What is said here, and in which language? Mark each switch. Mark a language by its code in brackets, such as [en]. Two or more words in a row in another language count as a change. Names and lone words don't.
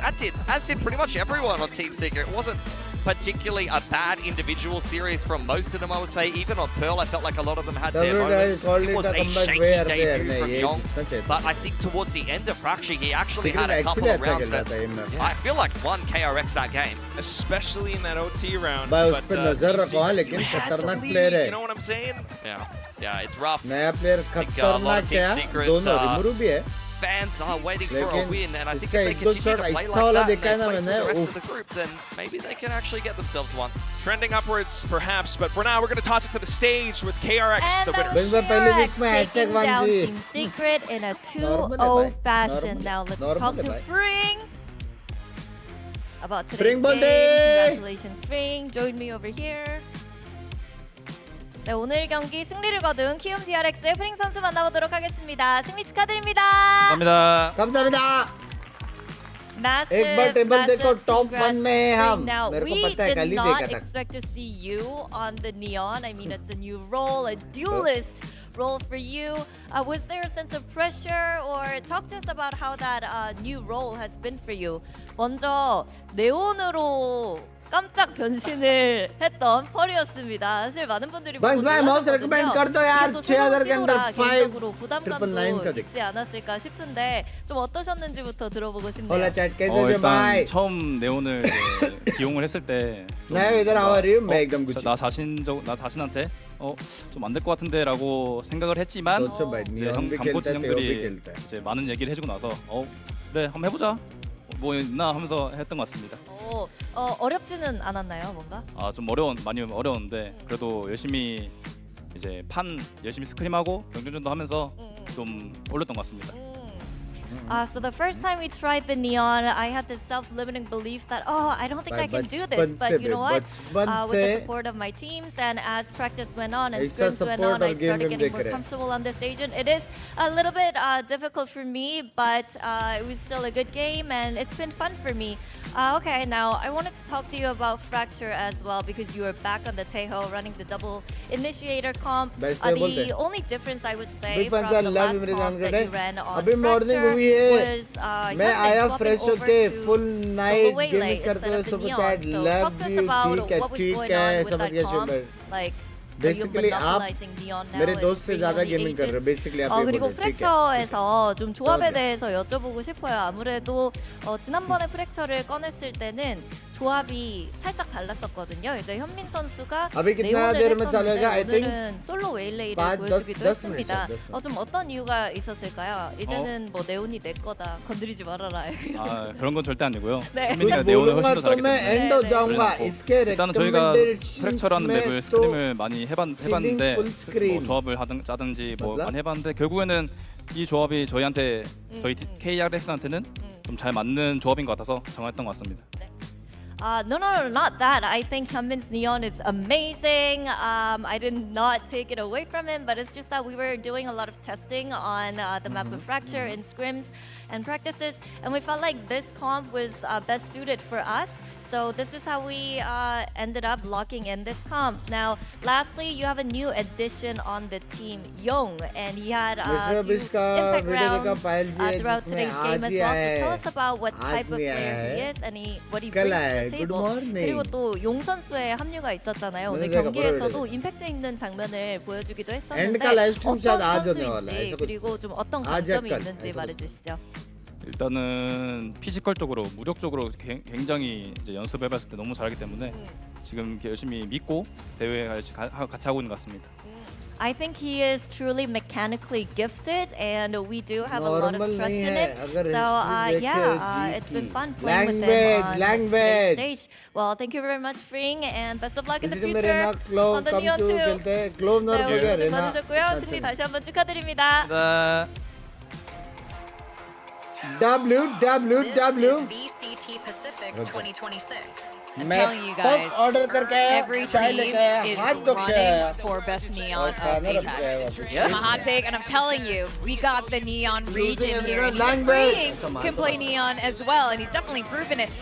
[en] As did pretty much everyone on Team Secret. It wasn't particularly a bad individual series from most of them, I would say. Even on Pearl, I felt like a lot of them had their moments. It was a shaky debut from Yong, but I think towards the end of Fracture, he actually had a couple of rounds that I feel like won KRX that game. Especially in that OT round. [hi] भाई उस पे नजर रखो लेकिन खतरनाक प्लेयर है. [en] You know what I'm saying? Yeah, it's rough. [hi] नया प्लेयर खतरनाक है. दोनों रिमूव भी है. [en] Fans are waiting for a win, and I think if they [hi] इसका [en] continue to play like that and play for the rest Uff. of the group, then maybe they can actually get themselves one. Trending upwards, perhaps, but for now, we're going to toss it to the stage with KRX, the winner. KRX taking down Team Secret in a 2-0 fashion. Now let's talk to Fring about today's game. Congratulations, Fring. Join me over here. [ko] 네, 오늘 경기 승리를 거둔 키움 DRX의 프링 선수 만나보도록 하겠습니다. 승리 축하드립니다. 감사합니다. 감사합니다. [en] Massive, [hi] एक बार टेबल देखो टॉप 1 [en] congrats, [hi] में हैं हम. [en] Now, [hi] मेरे को [en] we [hi] पता है [en] did [hi] कल ही [en] not [hi] देखा था. [en] expect to see you on the Neon. I mean, it's a new role, a duelist role for you. Was there a sense of pressure, or talk to us about how that new role has been for you? [ko] 먼저 네온으로 깜짝 변신을 했던 펄이었습니다. 사실 많은 분들이 [hi] Binks भाई [en] mouse recommend [hi] कर दो यार. 6000 के अंदर [ko] 개인적으로 부담감도 [hi] 999 [ko] 있지 않았을까 싶은데 좀 어떠셨는지부터 들어보고 싶네요. [hi] Hola chat कैसे हो भाई? [ko] 일단 처음 네온을 이제 기용을 했을 때 [hi] मैं इधर [en] how are you? [hi] मैं एकदम गुच्छी. [ko] 나 자신한테 좀 안 될 것 같은데라고 생각을 했지만 [hi] सोचो भाई [ko] 이제 [hi] नियॉन भी [ko] 강코치 [hi] खेलता है तेओ भी [ko] 형들이 [hi] खेलता है. [ko] 이제 많은 얘기를 해주고 나서 그래 한번 해보자 뭐 있나 하면서 했던 것 같습니다. 어렵지는 않았나요, 뭔가? 좀 많이 어려웠는데 그래도 열심히 이제 열심히 스크림하고 경쟁전도 하면서 좀 올렸던 것 같습니다. [en] So the first time we tried the Neon, I had this self-limiting belief that, I don't think I can do this. But you know what? With the support of my teams and as practice went on and scrims went on, I started getting more comfortable on this agent. It is a little bit difficult for me, but it was still a good game and it's been fun for me. Okay, now I wanted to talk to you about Fracture as well because you are back on the Taeho running the double initiator comp. The only difference I would say from the last comp that you ran on Fracture was [hi] मैं आया फ्रेश होके [en] full night gaming [hi] करते हुए [en] super chat love you [hi] ठीक है समझ गया शुगर बेसिकली आप मेरे दोस्त से ज़्यादा गेमिंग कर रहे हो बेसिकली आप [ko] 그리고 프랙처에서 좀 조합에 대해서 여쭤보고 싶어요. 아무래도 지난번에 프랙처를 꺼냈을 때는 조합이 살짝 달랐었거든요. 이제 현민 선수가 네온을 했었는데 오늘은 솔로 웨일레이를 보여주기도 했습니다. 좀 어떤 이유가 있었을까요? 이제는 뭐 네온이 내 거다 건드리지 말아라. 그런 건 절대 아니고요. 네. 현민이가 네온을 훨씬 더 잘하기 때문에 일단은 저희가 프랙처라는 맵을 스크림을 많이 해봤는데 뭐 조합을 짜든지 뭐 많이 해봤는데 결국에는 이 조합이 저희 KRX한테는 좀 잘 맞는 조합인 것 같아서 정했던 것 같습니다. [en] No, not that. I think Hyunmin's Neon is amazing. I did not take it away from him, but it's just that we were doing a lot of testing on the map of Fracture in scrims and practices, and we felt like this comp was best suited for us. So this is how we ended up locking in this comp. Now, lastly, you have a new addition on the team, Young, and he had a few impact rounds throughout today's game as well. So tell us about what type of player he is and what he brings to the table. 그리고 또 용 선수의 합류가 있었잖아요. 오늘 경기에서도 임팩트 있는 장면을 보여주기도 했었는데 어떤 선수인지 그리고 좀 어떤 강점이 있는지 말해주시죠. 일단은 피지컬적으로 무력적으로 굉장히 이제 연습해봤을 때 너무 잘하기 때문에 지금 열심히 믿고 대회에 같이 하고 있는 것 같습니다. I think he is truly mechanically gifted, and we do have a lot of trust in him. So it's been fun playing with him on the stage. Well, thank you very much, Fring, and best of luck in the future on the Neon 2. [ko] 네, 오늘 많으셨고요. 승리 다시 한번 축하드립니다. [en] VCT Pacific 2026. I'm telling you guys, every team is running for best Neon of APAC. Yeah. I'm a hot take, and I'm telling you, we got the Neon region here. And Fring can play Neon as well, and he's definitely proven it.